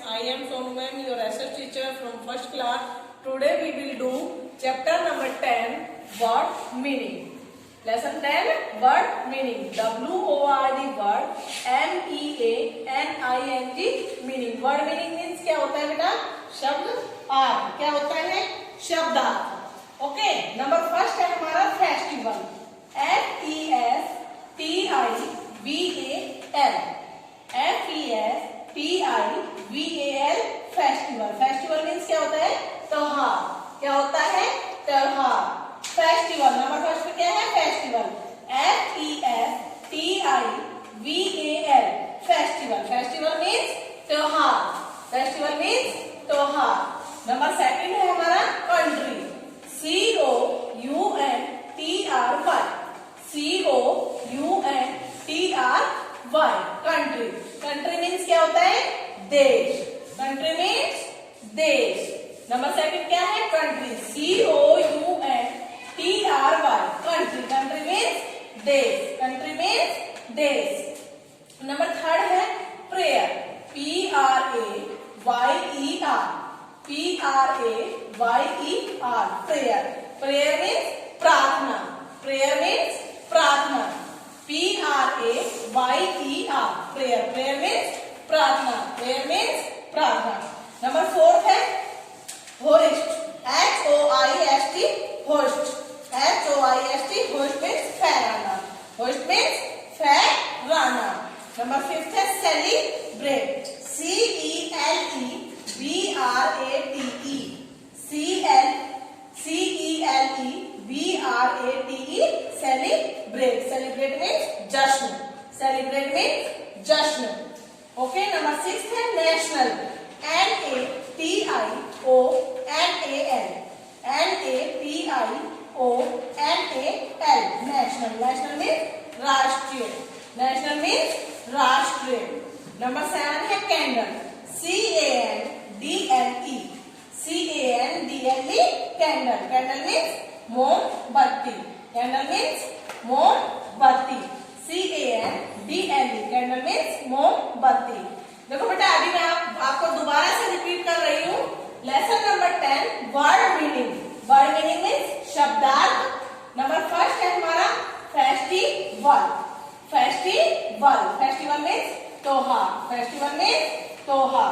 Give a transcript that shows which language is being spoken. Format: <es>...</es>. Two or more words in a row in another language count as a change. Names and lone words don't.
<en>am Sonu ma'am, your SS teacher from first class. Today we will do chapter number 10, word meaning. Lesson 10, word meaning. W-O-R-D word, M-E-A-N-I-N-G meaning. Word meaning means</en> <hi>क्या होता है बेटा? शब्द अर्थ. क्या होता है? शब्दार्थ. ओके.</hi> <en>number first</en> <hi>है हमारा फेस्टिवल.</hi> <en>F-E-S-T-I-V-A-L. F-E-S-T-I-V-A-L फेस्टिवल. festival means</en> <hi>क्या होता है? त्योहार. क्या होता है? त्योहार. फेस्टिवल.</hi> <en>number first</en> <hi>पे क्या है? फेस्टिवल.</hi> <en>F-E-S-T-I-V-A-L फेस्टिवल. festival means त्योहार. festival means त्योहार. number second</en> <hi>है हमारा कंट्री.</hi> <en>C-O-U-N-T-R-Y. C-O-U-N-T-R-Y कंट्री. country means</en> <hi>क्या होता है? देश.</hi> <en>country means</en> <hi>देश.</hi> <en>number second</en> <hi>क्या है? कंट्री.</hi> <en>C-O-U-N-T-R-Y कंट्री. country means देश. country means देश. number third</en> <hi>है प्रेयर.</hi> <en>P-R-A-Y-E-R. P-R-A-Y-E-R प्रेयर. prayer means प्रार्थना. prayer means प्रार्थना. P-R-A-Y-E-R प्रेयर. prayer means प्रार्थना. prayer means प्रार्थना. number fourth</en> <hi>है होस्ट.</hi> <en>H-O-I-S-T होस्ट. H-O-I-S-T hoist means फहराना. hoist means फहराना. number fifth</en> <hi>है सेलिब्रेट.</hi> <en>C-E-L-E-B-R-A-T-E. C-E-L-E-B-R-A-T-E सेलिब्रेट. celebrate means जश्न. celebrate means जश्न. OK. number six</en> <hi>है नेशनल.</hi> <en>N-A-T-I-O-N-A-L. N-A-T-I-O-N-A-L नेशनल. national means राष्ट्रीय. national means राष्ट्रीय. number seven</en> <hi>है कैंडल.</hi> <en>C-A-N-D-L-E. C-A-N-D-L-E candle. candle means मोमबत्ती. candle means मोमबत्ती. C-A-N-D-L-E candle means मोमबत्ती.</en> <hi>देखो बेटा अभी मैं आपको दोबारा से रिपीट कर रही हूँ.</hi> <en>lesson number 10 word meaning. word meaning means शब्दार्थ. number first</en> <hi>है हमारा</hi> <en>फेस्टिवल. फेस्टिवल. festival means त्योहार. festival means त्योहार.</en>